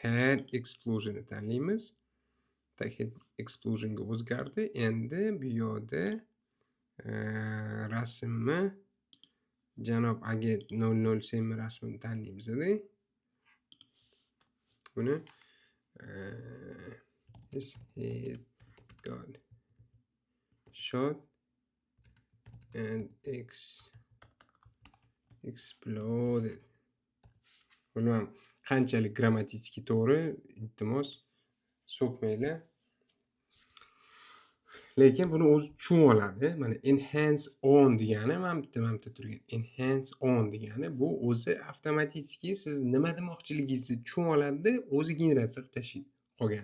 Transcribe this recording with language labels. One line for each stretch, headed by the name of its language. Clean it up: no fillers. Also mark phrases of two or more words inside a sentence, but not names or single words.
English: Head explosion'ni
Uzbek: tanlaymiz.
English: Head explosion'ga
Uzbek: o'zgardi. Endi bu yoqda rasmni janob agent 007 rasmini tanlaymiz-da.
English: Buni his head got shot and exploded.
Uzbek: Buni ham qanchalik grammatически to'g'ri, iltimos so'kmanglar. Lekin buni o'zi tushunib oladi. Mana
English: enhance on
Uzbek: degani mana bitta turgan.
English: Enhance on
Uzbek: degani bu o'zi avtomatik siz nima demoqchiligingizni tushunib oladi-da, o'zi generatsiya qilib tashlaydi qolgan.